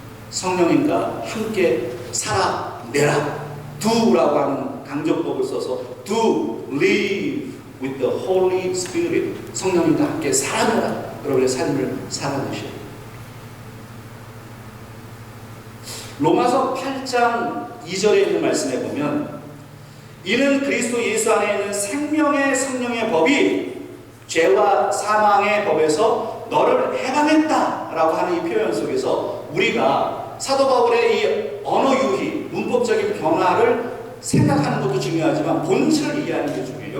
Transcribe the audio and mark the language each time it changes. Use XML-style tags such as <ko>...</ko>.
<ko>성령님과 함께 살아내라. do라고 하는 강조법을 써서</ko> <en>do live with the Holy Spirit.</en> <ko>성령님과 함께 살아내라. 여러분의 삶을 살아내셔야 돼요. 로마서 8장 2절에 있는 말씀에 보면 이는 그리스도 예수 안에 있는 생명의 성령의 법이 죄와 사망의 법에서 너를 해방했다라고 하는 이 표현 속에서 우리가 사도 바울의 이 언어 유희, 문법적인 변화를 생각하는 것도 중요하지만 본질을 이해하는 게 중요해요.</ko>